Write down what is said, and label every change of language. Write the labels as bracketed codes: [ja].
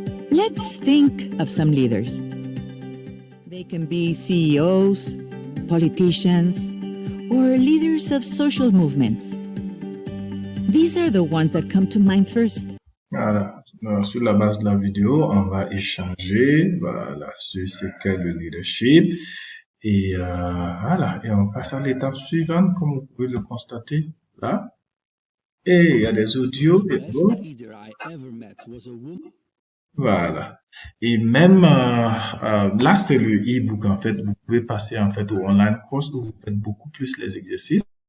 [en] Let's think of some leaders. They can be CEOs, politicians, or leaders of social movements. These are the ones that come to mind first. [fr] Voilà. Sur la base de la vidéo, on va échanger, voilà, sur ce qu'est le leadership. Et voilà, et on passe à l'étape suivante, comme vous pouvez le constater là. Et il y a des audios et [en] Best [fr] autres. [en] leader I ever met was a woman. [fr] Voilà. Et même là, c'est le e-book en fait. Vous pouvez passer en fait au online course où vous faites beaucoup plus les exercices.